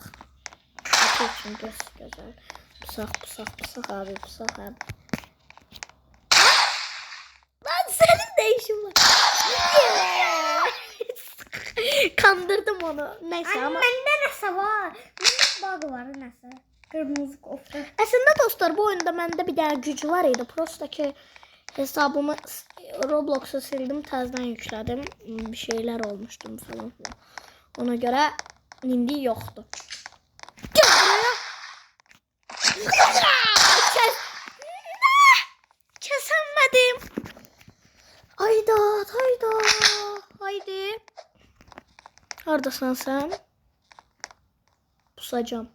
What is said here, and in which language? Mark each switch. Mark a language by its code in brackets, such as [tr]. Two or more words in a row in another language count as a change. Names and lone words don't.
[tr] Fatih için güzel. Pusak abi. Lan senin de işin var. Kandırdım onu. Neyse ama. Bende nasıl var? Bende bug var nasıl? Kırmızı kofta. [az] Aslında dostlar bu oyunda məndə bir dənə güc var idi. Prosta ki hesabımı Roblox'a sildim, təzədən yüklədim. [tr] Bir şeyler olmuşdu falan. [az] Ona göre indi yoxdur. [tr] Gel buraya. Kesemedim. Hayda. Haydi. [az] Haradasın sen? Pusacağım.